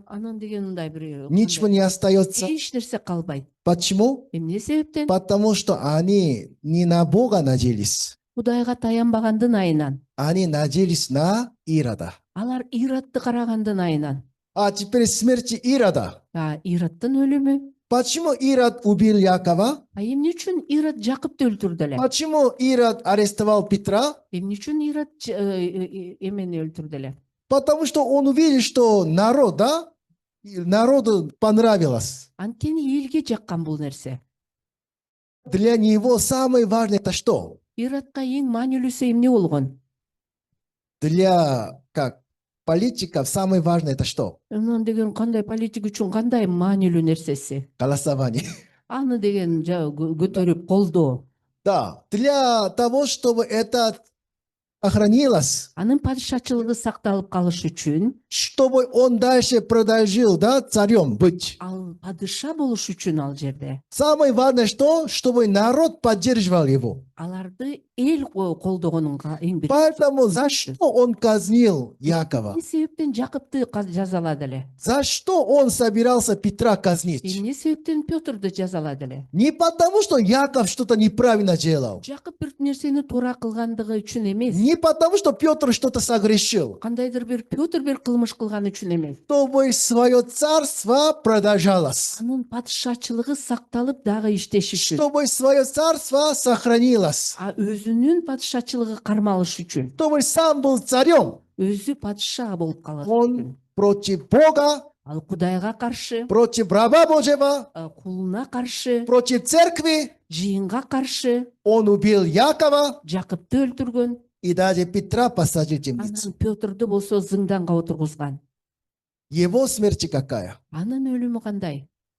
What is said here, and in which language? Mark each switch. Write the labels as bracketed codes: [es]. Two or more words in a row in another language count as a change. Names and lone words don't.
[ky] анан деген мындай бир [ru] Ничего не остается. [ky] эч нерсе калбайт. [ru] Почему? [ky] Эмне себептен? [ru] Потому что они не на Бога надеялись. [ky] Кудайга таянбагандын айынан. [ru] Они надеялись на Ирода. [ky] Алар Иродду карагандын айынан. [ru] А теперь смерти Ирода. [ky] Ироддун өлүмү. [ru] Почему Ирод убил Якова? [ky] Эмне үчүн Ирод Жакыпты өлтүрдү эле? [ru] Почему Ирод арестовал Петра? [ky] Эмне үчүн Ирод эмени өлтүрдү эле? [ru] Потому что он увидел, что народ, да, народу понравилось. [ky] Анткени элге жаккан бул нерсе. [ru] Для него самое важное это что? [ky] Иродко эң маанилүүсү эмне болгон? [ru] Для политиков самое важное это что? [ky] Анан деген кандай политик үчүн кандай маанилүү нерсеси? [ru] Голосование. [ky] Аны деген көтөрүп колдоо. [ru] Да, для того, чтобы это охранилось, [ky] Анын падышачылыгы сакталып калыш үчүн, [ru] чтобы он дальше продолжил, да, царем быть. [ky] ал падыша болуш үчүн ал жерде [ru] Самое важное что? Чтобы народ поддерживал его. [ky] аларды эл колдогонун эң биринчи. [ru] Поэтому за что он казнил Якова? [ky] Эмне себептен Жакыпты жазалады эле? [ru] За что он собирался Петра казнить? [ky] Эмне себептен Пётрду жазалады эле? [ru] Не потому, что Яков что-то неправильно делал. [ky] Жакып бир нерсени туура кылгандыгы үчүн эмес. [ru] Не потому, что Петр что-то согрешил. [ky] Кандайдыр бир Пётр бир кылмыш кылган үчүн эмес. [ru] Чтобы свое царство продолжалось. [ky] Анын падышачылыгы сакталып дагы иштеш үчүн. [ru] Чтобы свое царство сохранилось. [ky] А өзүнүн падышачылыгы кармалыш үчүн. [ru] Чтобы сам был царем. [ky] Өзү падыша болуп калат. [ru] Он против Бога, [ky] Ал Кудайга каршы, [ru] против раба Божьего, [ky] кулуна каршы, [ru] против церкви. [ky] жыйынга каршы [ru] Он убил Якова [ky] Жакыпты өлтүргөн. [ru] и даже Петра посадил в темницу. [ky] Анан Пётрду болсо зынданга отургузган. [ru] Его смерть какая? [ky] Анын өлүмү кандай?